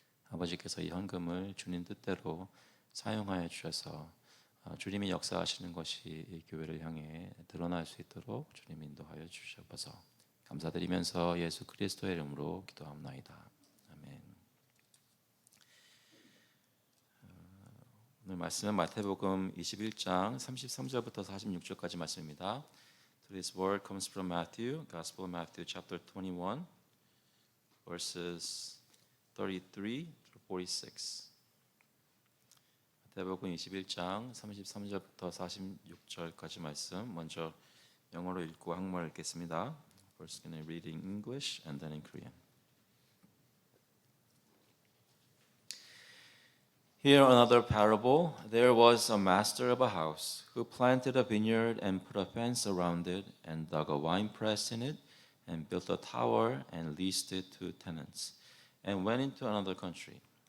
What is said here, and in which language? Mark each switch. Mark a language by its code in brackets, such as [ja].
[ko] 아버지께서 이 헌금을 주님 뜻대로 사용하여 주셔서 주님이 역사하시는 것이 이 교회를 향해 드러날 수 있도록 주님 인도하여 주시옵소서. 감사드리면서 예수 그리스도의 이름으로 기도합나이다. 아멘. 오늘 말씀은 마태복음 21장 33절부터 46절까지 말씀입니다. [en] Today's word comes from Matthew, Gospel of Matthew chapter 21, verses 33 through 46. [ko] 마태복음 21장 33절부터 46절까지 말씀 먼저 영어로 읽고 한국말로 읽겠습니다. [en] First going to read in English and then in Korean. Here another parable. There was a master of a house who planted a vineyard and put a fence around it and dug a wine press in it and built a tower and leased it to tenants and went into another country.